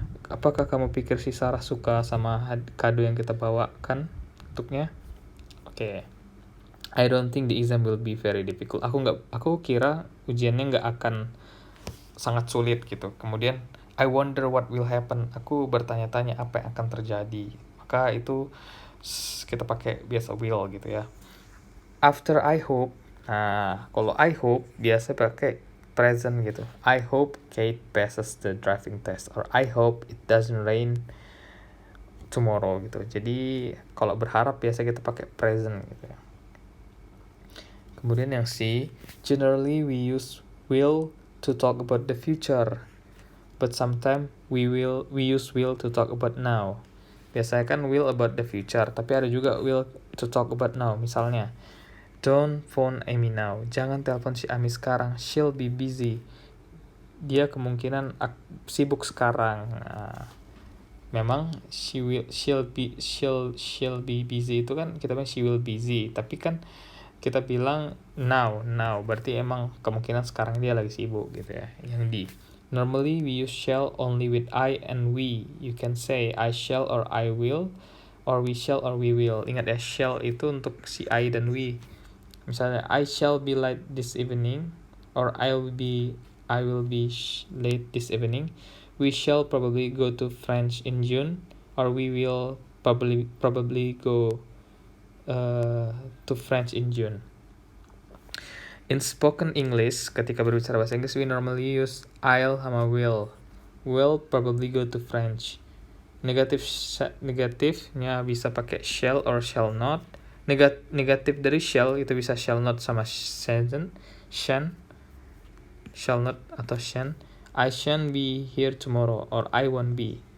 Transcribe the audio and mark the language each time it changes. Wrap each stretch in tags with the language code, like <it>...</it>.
<id>Apakah kamu pikir si Sarah suka sama kado yang kita bawakan untuknya? Oke.</id> <en>I don't think the exam will be very difficult.</en> <id>Aku kira ujiannya nggak akan sangat sulit gitu.</id> <en>Kemudian I wonder what will happen.</en> <id>Aku bertanya-tanya apa yang akan terjadi. Maka itu kita pakai biasa will gitu ya.</id> <en>After I hope.</en> <id>Nah, kalau I hope biasa pakai present gitu.</id> <en>I hope Kate passes the driving test, or I hope it doesn't rain tomorrow gitu.</en> <id>Jadi kalau berharap biasa kita pakai present gitu ya. Kemudian yang C,</id> <en>generally we use will to talk about the future, but sometimes we use will to talk about now.</en> <id>Biasanya kan</id> <en>will about the future,</en> <id>tapi ada juga</id> <en>will to talk about now. Misalnya, don't phone Amy now.</en> <id>Jangan telepon si Amy sekarang.</id> <en>She'll be busy.</en> <id>Dia kemungkinan sibuk sekarang. Nah, memang</id> <en>she'll be busy</en> <id>itu kan kita bilang</id> <en>she will busy.</en> <id>Tapi kan kita bilang now. Berarti emang kemungkinan sekarang dia lagi sibuk gitu ya. Yang D.</id> <en>Normally we use shall only with I and we. You can say I shall or I will, or we shall or we will.</en> <id>Ingat ya, shall itu untuk si I dan we.</id> <en>Misalnya I shall be late this evening, or I will be late this evening. We shall probably go to French in June, or we will probably go to French in June. In spoken English,</en> <id>ketika berbicara bahasa Inggris,</id> <en>we normally use I'll sama will. Will probably go to French.</en> <id>Negatifnya bisa pakai</id> <en>shall or shall not.</en> <id>Negatif dari shall itu bisa shall not sama shan. Shall not atau shan.</id> <en>I shan't be here tomorrow, or I won't be.</en>